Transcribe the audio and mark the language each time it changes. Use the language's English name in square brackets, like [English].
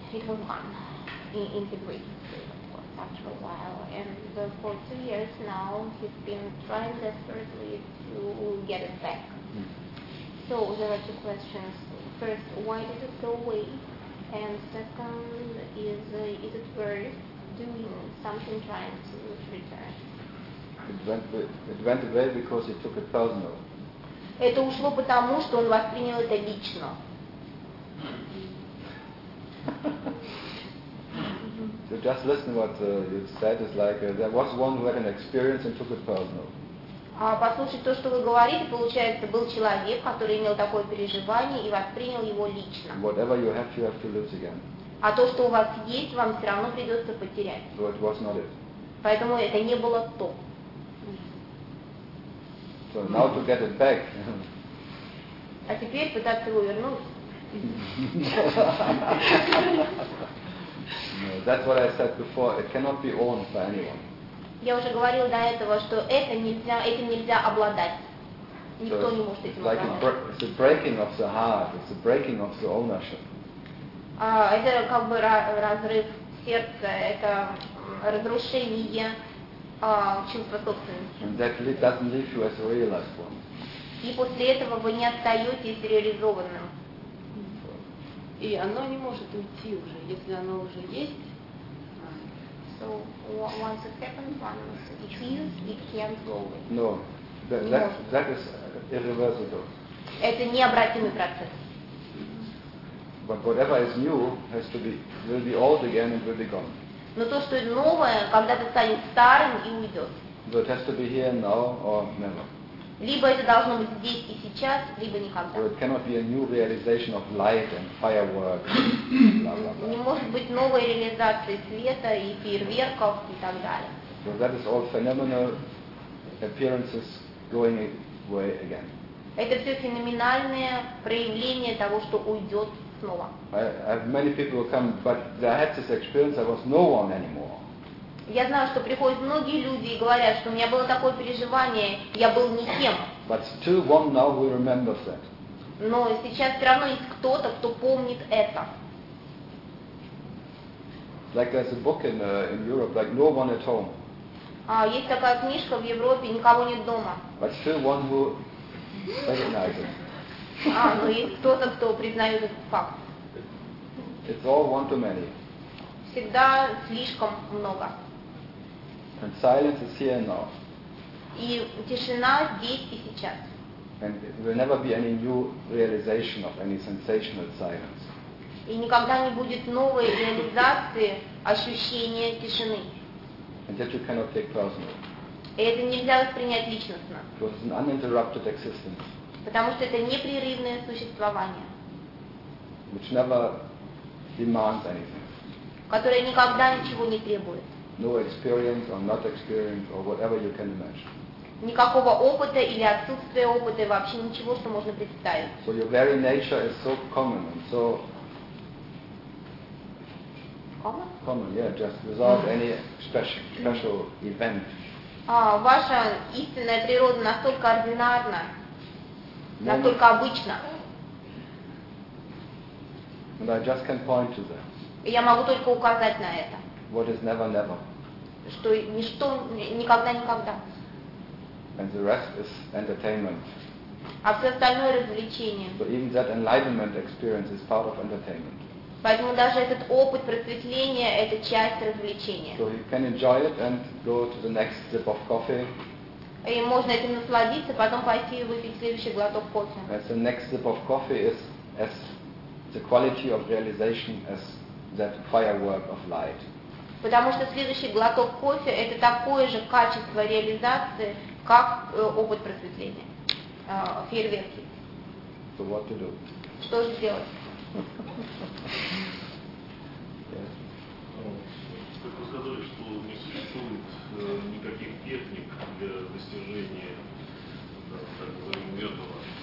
[English] It was gone in the grief. After a while, and for 2 years now, he's been trying desperately to get it back. So there are 2 questions. First, why did it go away? And second is it worth doing something trying to return? It went away because he took it personal. [Russian] Это ушло потому, что он воспринял это лично. [English] So just listen what you said is like there was one who had an experience and took it personal. [Russian] Послушать то, что вы говорите, получается, был человек, который имел такое переживание и воспринял его лично. [English] Whatever you have to lose again. [Russian] А то, что у вас есть, вам все равно придется потерять. [English] So it was not it. [Russian] Поэтому это не было то. [English] So now to get it back. [Russian] А теперь пытаться его вернуть. [English] That's what I said before. It cannot be owned by anyone. [Russian] Я уже говорил до этого, что этим нельзя обладать. Никто не может этим обладать. [English] It's a breaking of the heart, it's a breaking of the ownership. [Russian] Это как бы разрыв сердце – это разрушение чувства собственности. [English] And that leave you as one. [Russian] И после этого вы не остаетесь реализованным. И оно не может уйти уже, если оно уже есть. [English] So once it happens, once it is, it can't go away. No, that is irreversible. [Russian] Это необратимый процесс. [English] But whatever is new has to be will be old again and will be gone. [Russian] Но то, что новое, когда-то станет старым и уйдет. [English] So it has to be here now or never. [Russian] Либо это должно быть здесь и сейчас, либо никогда. [English] So it cannot be a new realization of light and fireworks. [Russian] Не может быть новой реализации света и фейерверков и так далее. [English] So that is all phenomenal appearances going away again. [Russian] Это все феноменальное проявление того, что уйдет. [English] I have many people who come, but I had this experience. I was no one anymore. [Russian] Я знаю, что приходят многие люди и говорят, что у меня было такое переживание, я был никем. [English] But still, one now who remembers that. [Russian] Но сейчас все равно есть кто-то, кто помнит это. [English] Like there's a book in Europe, like no one at home. [Russian] Есть такая книжка в Европе, никого нет дома. [English] But still, one who recognizes. [Russian] Но есть кто-то, кто признает этот факт. [English] It's all one too many. [Russian] Всегда слишком много. [English] And silence is here and now. [Russian] И тишина здесь и сейчас. [English] And there will never be any new realization of any sensational silence. [Russian] И никогда не будет новой реализации ощущения тишины. [English] And that you cannot take personal. [Russian] И это нельзя воспринять личностно. [English] Because it's an uninterrupted existence. [Russian] Потому что это непрерывное существование. [English] Which never demands anything. [Russian] Которое никогда ничего не требует. [English] No experience or not experience or whatever you can imagine. [Russian] Никакого опыта или отсутствия опыта, и вообще ничего, что можно представить. [English] So your very nature is so common and so... Common? Common, yeah, just without any special event. [Russian] Ваша истинная природа настолько ординарна, настолько обычно. [English] And I just can point to that. [Russian] И я могу только указать на это. [English] What is never, never. [Russian] Что ничто никогда никогда. [English] And the rest is entertainment. [Russian] А все остальное развлечение. [English] So even that enlightenment experience is part of entertainment. [Russian] Поэтому даже этот опыт просветления – это часть развлечения. [English] So you can enjoy it and go to the next sip of coffee. [Russian] И можно этим насладиться, потом пойти и выпить следующий глоток кофе. [English] As the next sip of coffee is as the quality of realization as that firework of light. [Russian] Потому что следующий глоток кофе – это такое же качество реализации, как опыт просветления, фейерверки. [English] So what to do? [Russian] Что же делать? [English] Yeah. [Russian] Как вы сказали, что не существует никаких техник для достижения так называемого этого.